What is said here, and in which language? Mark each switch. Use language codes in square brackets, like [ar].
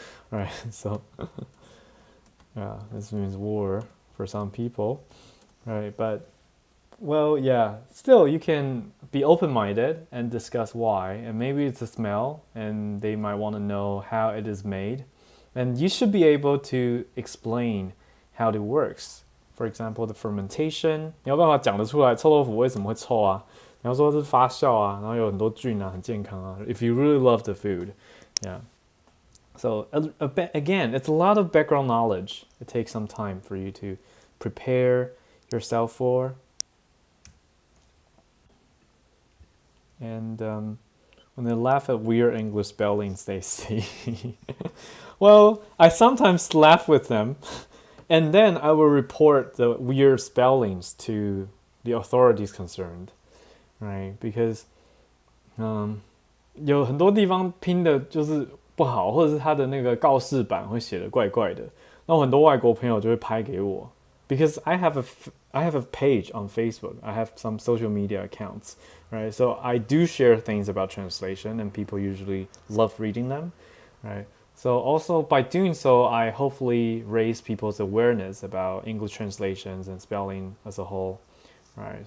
[en] Right, so this means war for some people, right? But still you can be open-minded and discuss why, and maybe it's a smell and they might want to know how it is made, and you should be able to explain how it works. For example, the fermentation, [zh] 你要办法讲得出来臭豆腐为什么会臭啊，你要说是发酵啊，然后有很多菌啊，很健康啊， [en] if you really love the food. So again, it's a lot of background knowledge. It takes some time for you to prepare yourself for. And when they laugh at weird English spellings they see, well, I sometimes laugh with them, and then I will report the weird spellings to the authorities concerned, right? Because [zh] 有很多地方拼的就是不好，或者是他的那个告示板会写的怪怪的，然后很多外国朋友就会拍给我。 [en] Because I have a page on Facebook. I have some social media accounts, right? So I do share things about translation, and people usually love reading them, right? So also by doing so, I hopefully raise people's awareness about English translations and spelling as a whole, right?